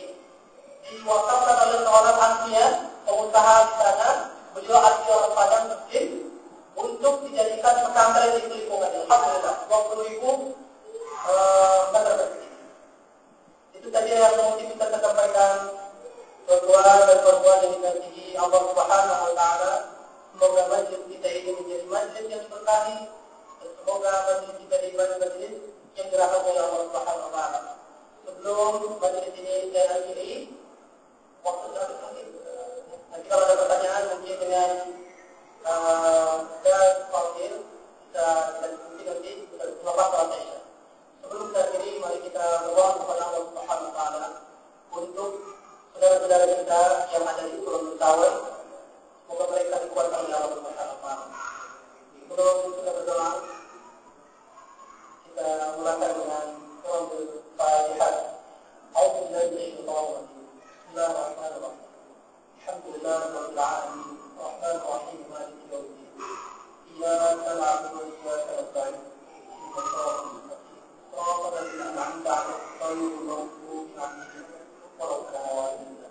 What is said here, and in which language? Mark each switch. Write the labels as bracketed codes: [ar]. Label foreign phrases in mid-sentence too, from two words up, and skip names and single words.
[id] Diwakafkan oleh seorang ahlinya, pengusaha di sana, beliau ahli orang Padang Muslim, untuk dijadikan pesantren di lingkungan. Alhamdulillah, 20.000 meter persegi. Itu tadi yang mungkin kita sampaikan. [ms] Tuan-tuan dan tuan-tuan yang dikasihi [ar] الله سبحانه وتعالى, [ms] semoga majlis kita ini menjadi majlis yang berkahi. Semoga majlis kita di majlis yang dirahmati oleh [ar] الله سبحانه وتعالى. [ms] Sebelum majlis ini saya akhiri, waktu sudah berakhir. Nanti kalau ada pertanyaan mungkin dengan Ustaz Fadil dan mungkin nanti selepas salat Isya. Sebelum kita akhiri, mari kita berdoa kepada [ar] الله سبحانه وتعالى [ms] untuk saudara-saudara kita yang ada di Pulau Mentawai. Semoga mereka dikuatkan oleh [ar] الله سبحانه وتعالى. [ms] Sebelum kita berdoa, kita mulakan dengan surah Al-Fatihah. [ar] أعوذ بالله من الشيطان الرجيم. بسم الله الرحمن الرحيم. الحمد لله رب العالمين. الرحمن الرحيم. مالك يوم الدين. إياك نعبد وإياك نستعين. اهدنا الصراط المستقيم. صراط الذين أنعمت عليهم غير المغضوب عليهم ولا الضالين.